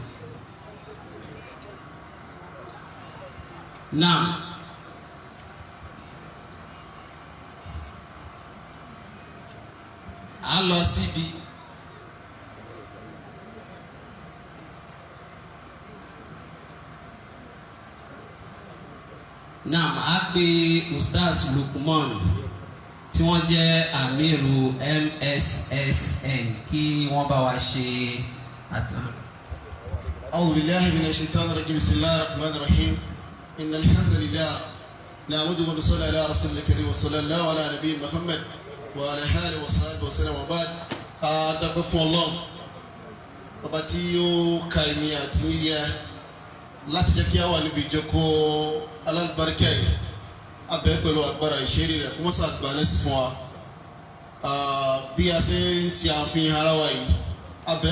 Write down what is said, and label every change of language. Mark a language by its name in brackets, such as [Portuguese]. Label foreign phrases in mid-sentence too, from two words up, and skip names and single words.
[Yoruba] Now, a lọ síbi Naam, a pe Ustaz Lukman tí wọ́n jẹ́ Amiru MSSN kí wọ́n bá wa ṣe àtàn. [Arabic] أعوذ بالله من الشيطان الرجيم بسم الله الرحمن الرحيم إن الحمد لله نعمده ونصلي على رسول الكريم وصلى الله على نبي محمد وعلى آله وصحبه وسلم وبعد [Yoruba] adúpẹ́ fún Ọlọ́run ọba tí ó ka èmi àti yẹ láti jẹ́ kí a wà níbi ìjókòó alálùbáríkà yìí abẹ́ pẹ̀lú agbára ìṣeré rẹ̀ kó wọ́n ṣàgbà lẹ́sìn fún wa bí a ṣe ń ṣe àfihàn ara wa yìí abẹ́